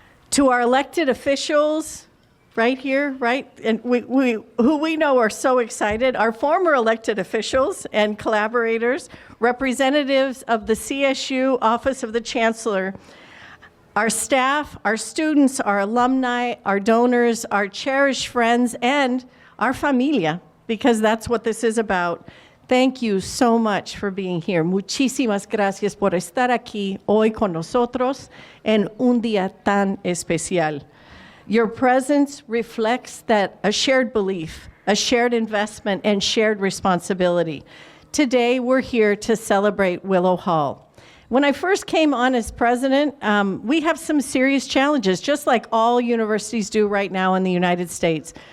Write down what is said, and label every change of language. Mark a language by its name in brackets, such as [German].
[English] To our elected officials, right here, right, and who we know are so excited, our former elected officials and collaborators, representatives of the CSU Office of the Chancellor, our staff, our students, our alumni, our donors, our cherished friends, and our familia, because that's what this is about. Thank you so much for being here. [Spanish] Muchísimas gracias por estar aquí hoy con nosotros en un día tan especial. [English] Your presence reflects that a shared belief, a shared investment, and shared responsibility. Today, we're here to celebrate Willow Hall. When I first came on as president, we have some serious challenges, just like all universities do right now in the United States.